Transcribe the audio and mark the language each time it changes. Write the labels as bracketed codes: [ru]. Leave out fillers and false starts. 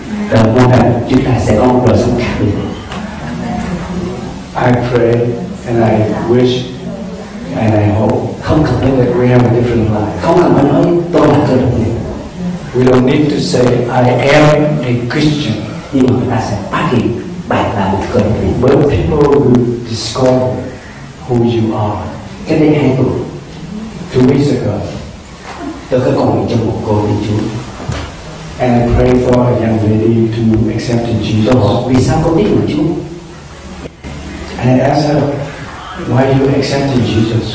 [vi] Rồi mong rằng chúng ta sẽ có một đời sống khác biệt. [en] I pray and I wish and I hope [vi] Không cần [en] that we have a different life. [vi] không cần phải nói tôi là cơ đốc nhân. [en] We don't need to say I am a Christian. [vi] Nhưng mà người ta sẽ phát hiện bạn là một cơ đốc nhân. [en] But people will discover who you are. [vi] Cách đây 2 tuần, [en] 2 weeks ago, [vi] tôi có còn trong một cô tin Chúa. [en] and I pray for a young lady to accept in [vi] Tôi hỏi [en] Jesus. [vi] vì sao cô tin vào Chúa? [en] And I asked her, why you accepted Jesus?